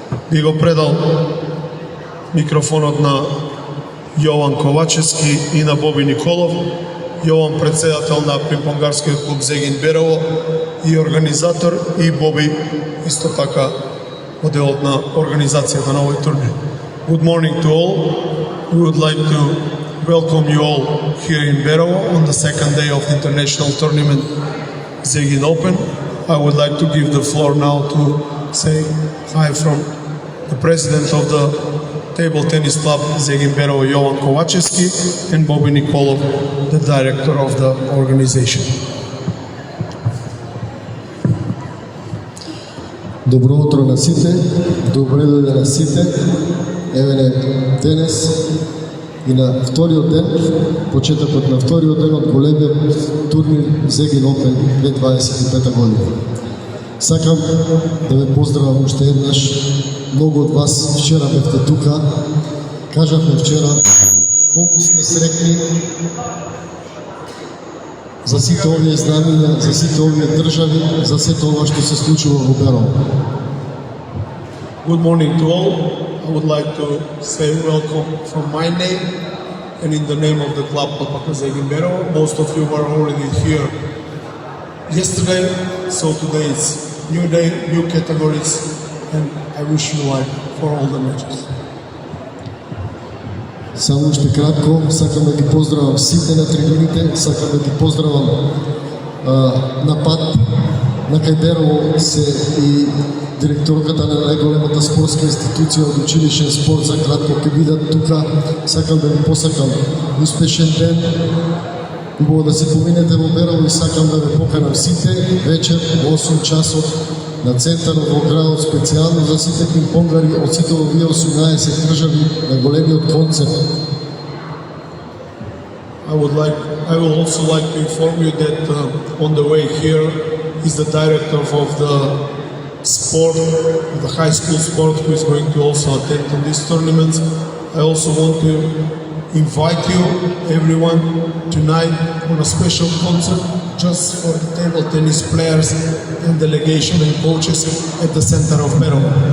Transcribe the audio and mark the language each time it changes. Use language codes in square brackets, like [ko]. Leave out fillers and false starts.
[mk] Би го предал микрофонот на Јован Ковачевски и на Боби Николов. Јован председател на пинг-понгарскиот клуб Зегин Берово и организатор, и Боби исто така моделот на организацијата на овој турнир. [en] Good morning to all. We would like to welcome you all here in Berovo on the second day of the international tournament Zegin Open. I would like to give the floor now to say hi from the president of the Table Tennis Club Zegin Berovo, Jovan Kovachevski, and Bobby Nikolov, the director of the organization. [mk] Добро утро на сите, добре дојде на сите. Еве денес и на вториот ден, почетокот на вториот ден од големиот турнир Zegin Open 2025 година. Сакам да ве поздравам уште еднаш. Многу од вас вчера бевте тука. Кажавме вчера колку сме среќни за сите овие знамиња, за сите овие држави, за сето ова што се случува во Берово. [en] Good morning to all. I would like to say welcome from my name and in the name of the club Alpaca Zegin Berovo. Most of you were already here yesterday, so today is new day, new categories, and I wish you luck for all the matches. [mk] Само уште кратко, сакам да ги поздравам сите на трибуните, сакам да ги поздравам на пат на кај Берово се и директорката на најголемата спортска институција од училишен спорт за кратко ќе бидат тука. Сакам да ви посакам успешен ден. Убаво да се поминете во Берово и сакам да ве поканам сите вечер во 8 часот на центарот во градот специјално за сите пинг-понгари од сите овие 18 држави на големиот концерт. [en] I will also like to inform you that on the way here is the director of the sport, the high school sport, who is going to also attend in this tournament. I also want to invite you, everyone, tonight on a special concert just for the table tennis players and delegation and coaches at the center of Berovo.